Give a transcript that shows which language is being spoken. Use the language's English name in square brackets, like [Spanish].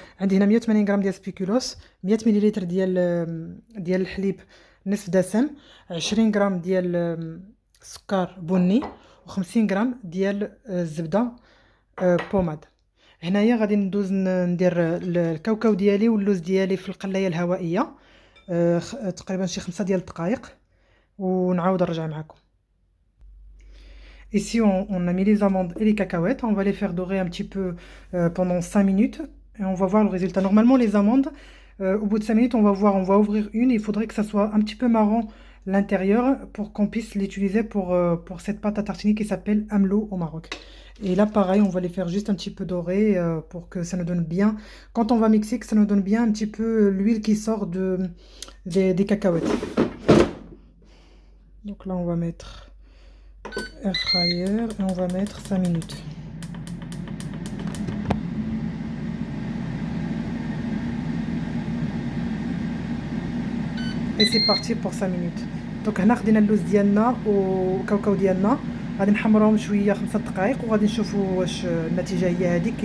[Arabic] عندي هنا 180 غرام ديال سبيكولوس، 100 مليلتر ديال الحليب نصف دسم، 20 غرام ديال السكر بني، و50 غرام ديال الزبده بوماد. هنايا غادي ندوز ندير الكاوكاو ديالي واللوز ديالي في القلايه الهوائيه تقريبا شي 5 ديال الدقائق، ونعاود نرجع معكم. [French] Ici, on a mis les amandes et les cacahuètes. On va les faire dorer un petit peu pendant 5 minutes. Et on va voir le résultat. Normalement, les amandes, au bout de 5 minutes, on va ouvrir une. Il faudrait que ça soit un petit peu marron l'intérieur pour qu'on puisse l'utiliser pour cette pâte à tartiner qui s'appelle amlo au Maroc. Et là, pareil, on va les faire juste un petit peu dorer pour que ça nous donne bien. Quand on va mixer, que ça nous donne bien un petit peu l'huile qui sort des cacahuètes. Donc là, on va mettre air fryer et on va mettre 5 minutes. Et c'est parti pour 5 minutes. [Arabic] Donc هنا خدينا اللوز ديالنا والكاوكاو ديالنا، غادي نحمروهم شويه 5 دقائق وغادي نشوفوا واش النتيجه هي هذيك.